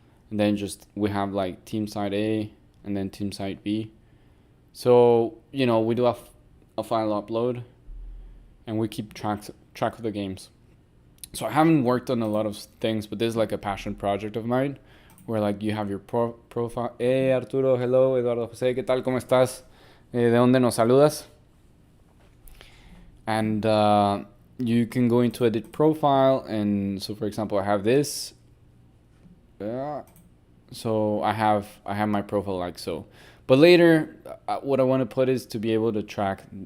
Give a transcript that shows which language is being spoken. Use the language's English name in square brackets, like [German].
[English] And then just, we have like team side A and then team side B. So, we do a file upload and we keep track of the games. So I haven't worked on a lot of things, but this is like a passion project of mine, where like you have your profile. Hey Arturo, hello, [Spanish] Eduardo José, ¿qué tal? ¿Cómo estás? ¿De dónde nos saludas? [English] And you can go into edit profile, and so for example, I have this. So I have my profile like so. But later, what I want to put is to be able to track,